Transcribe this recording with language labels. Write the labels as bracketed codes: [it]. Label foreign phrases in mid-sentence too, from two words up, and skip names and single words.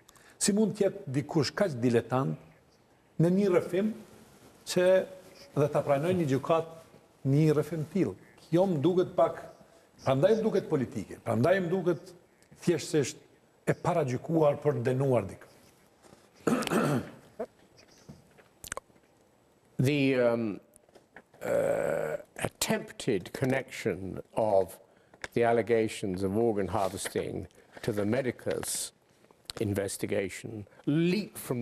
[sq] Si mund të jetë dikush kaq diletant në një rrëfim që dhe ta pranoj një gjykat një rrëfim tillë. Kjo më duket pak, prandaj më duket politike, prandaj më duket thjesht e paragjykuar për dënuar dikë. [en] The attempted connection of the allegations of organ harvesting to the Medicus investigation leap from